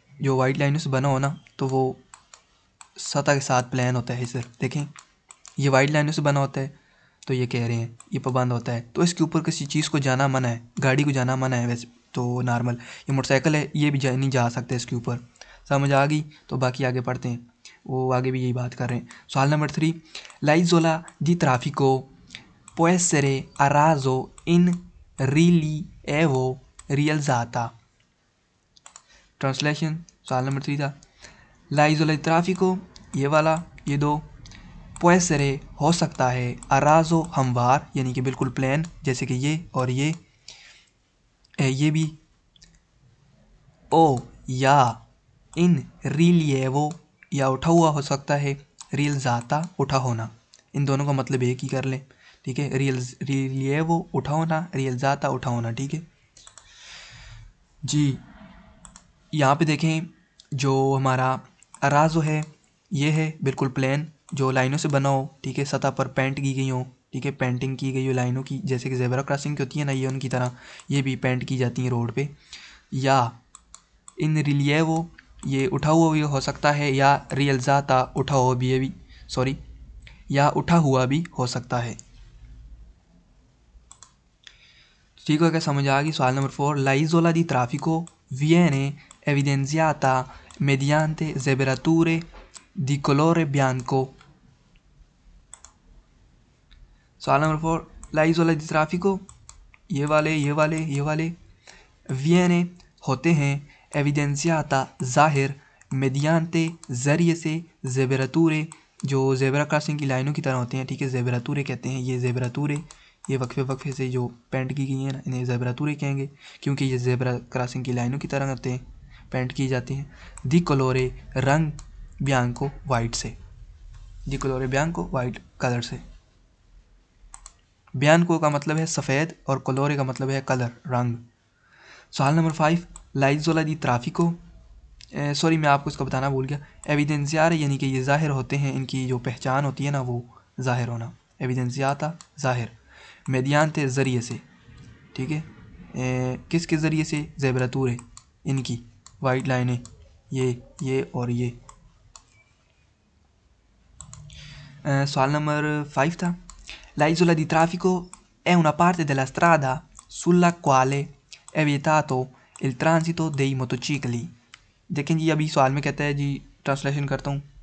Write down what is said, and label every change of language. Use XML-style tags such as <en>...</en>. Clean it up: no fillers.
<hi>जो वाइट लाइनों से बना हो ना तो वो सतह के साथ प्लान होता है सर। देखें ये वाइट लाइनों से बना होता है, तो ये कह रहे हैं ये पाबंद होता है। तो इसके ऊपर किसी चीज़ को जाना मना है, गाड़ी को जाना मना है वैसे तो नॉर्मल। ये मोटरसाइकिल है, ये भी नहीं जा सकते इसके ऊपर। समझ आ गई? तो बाकी आगे पढ़ते हैं, वो आगे भी यही बात कर रहे हैं। सवाल number 3,</hi> <it>लाइज़ोला दी ट्राफिको può essere arraso in rilievo rialzata।</it> <hi>Translation सवाल नंबर 3 था, लाइज़ोला दी ट्राफिको ये वाला, ये दो,</hi> <it>può essere</it> <hi>हो सकता है, अराजो हमवार यानी कि बिल्कुल प्लेन, जैसे कि ये और ये भी, ओ या इन रिलीएवो या उठा हुआ हो सकता है, रियलज़ाता उठा होना। इन दोनों का मतलब एक ही कर लें, ठीक है। रिलीएवो उठा होना, रियलज़ाता उठा होना, ठीक है जी। यहाँ पे देखें जो हमारा अराजो है ये है बिल्कुल प्लेन, जो लाइनों से बना हो, ठीक है, सतह पर पेंट की गई हो, ठीक है, पेंटिंग की गई हो लाइनों की, जैसे कि ज़ेब्रा क्रॉसिंग की होती है ना, ये उनकी तरह ये भी पेंट की जाती है रोड पे। या इन रिलीएवो ये उठा हुआ भी हो सकता है, या रियलज़ाता उठा हुआ भी, ये भी सॉरी, या उठा हुआ भी हो सकता है। ठीक है, क्या समझ आ गई? सवाल नंबर 4,</hi> <it>लाइज़ोला दी ट्राफिको viene evidenziata mediante zebrature di colore bianco।</it> <hi>सवाल नंबर 4, लाइज़ोला दी ट्राफिको ये वाले viene होते हैं, evidenziata ज़ाहिर, mediante ज़रिए से, ज़ेबरातूरे जो ज़ेब्रा क्रॉसिंग की लाइनों की तरह होते हैं, ठीक है, ज़ेबरातूरे कहते हैं। ये ज़ेबरातूरे ये वक्फे से जो पेंट की गई हैं ना, इन्हें ज़ेबरातूरे कहेंगे, क्योंकि ये ज़ेब्रा क्रॉसिंग की लाइनों की तरह होते हैं, पेंट की जाती हैं। दी कलोरे रंग बियांको वाइट से, दी कलोरे बियांको वाइट कलर से। बियांको का मतलब है सफ़ेद और कलोरे का मतलब है कलर, रंग। सवाल नंबर 5, लाइज़ोला दी ट्राफिको सॉरी मैं आपको इसका बताना भूल गया, एविडेंसियार यानी कि ये ज़ाहिर होते हैं, इनकी जो पहचान होती है ना वो ज़ाहिर होना, एविडेंसियाता ज़ाहिर, मेडियांते ज़रिए से, ठीक है, किसके ज़रिए से, ज़ेबरातूरे इनकी वाइट लाइनें, ये और ये। सवाल नंबर 5 था,</hi> <it>l'isola di traffico è una parte della strada sulla quale è vietato il transito dei motocicli।</it> <hi>देखें जी अभी सवाल में कहता है जी, ट्रांसलेशन करता हूँ।</hi>